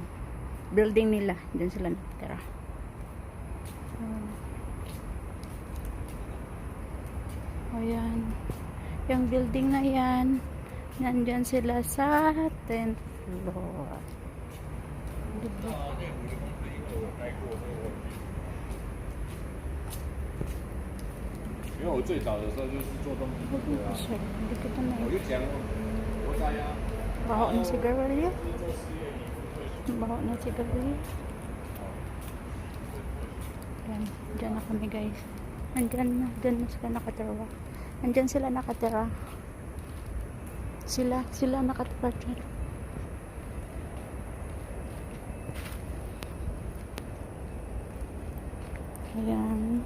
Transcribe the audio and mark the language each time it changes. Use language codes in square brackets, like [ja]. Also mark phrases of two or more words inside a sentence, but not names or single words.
[tl] Building nila. Diyan sila natira. Ayan. Yung building na yan. Nandyan sila sa 10th floor. Diba? [zh] 因为我最早的时候就是做东西，对啊， [tl] Hindi ko pa [zh] 我 [tl] na [zh] 就讲我在呀， [tl] baho ng sigarilyo. Baho ng sigarilyo. Ayan. Diyan na kami guys. Diyan na sila nakatira. Andyan sila nakatira. Sila nakatira dyan. Ayan.